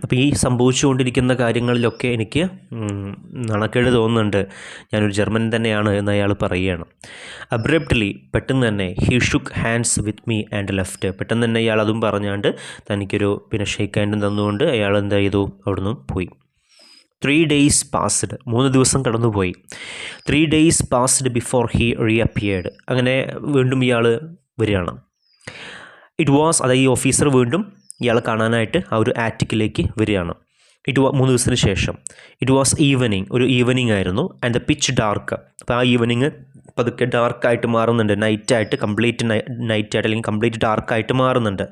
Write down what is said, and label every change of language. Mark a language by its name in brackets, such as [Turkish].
[Malayalam] അപ്പോൾ ഈ സംഭവിച്ചുകൊണ്ടിരിക്കുന്ന കാര്യങ്ങളിലൊക്കെ എനിക്ക് നാണക്കേട് തോന്നുന്നുണ്ട്, ഞാനൊരു ജർമ്മൻ തന്നെയാണ് എന്ന് അയാൾ പറയുകയാണ്. [English] abruptly, [Malayalam] പെട്ടെന്ന് തന്നെ, [English] He shook hands with me and left. [Malayalam] പെട്ടെന്ന് തന്നെ ഇയാൾ അതും പറഞ്ഞാണ്ട് തനിക്കൊരു ഷേക്ക് ഹാൻഡും തന്നുകൊണ്ട് അയാൾ എന്ത് ചെയ്തു, അവിടുന്ന് പോയി. [English] 3 days passed. [Malayalam] 3 ദിവസം കടന്നുപോയി. [English] 3 days passed before he reappeared. [Malayalam] അങ്ങനെ വീണ്ടും ഇയാൾ വരികയാണ്. [English] it was, [Malayalam] അതായത് ഈ ഓഫീസർ വീണ്ടും ഇയാളെ കാണാനായിട്ട് ആ ഒരു ആറ്റിക്കിലേക്ക് വരികയാണ്. 3 ദിവസത്തിന് ശേഷം. [English] it was evening, [Malayalam] ഒരു ഈവനിങ് ആയിരുന്നു. [English] And the pitch dark. [Malayalam] അപ്പോൾ ആ ഈവനിങ് പതുക്കെ ഡാർക്കായിട്ട് മാറുന്നുണ്ട്, നൈറ്റായിട്ട്, കംപ്ലീറ്റ് നൈറ്റായിട്ട് അല്ലെങ്കിൽ കംപ്ലീറ്റ് ഡാർക്കായിട്ട് മാറുന്നുണ്ട്.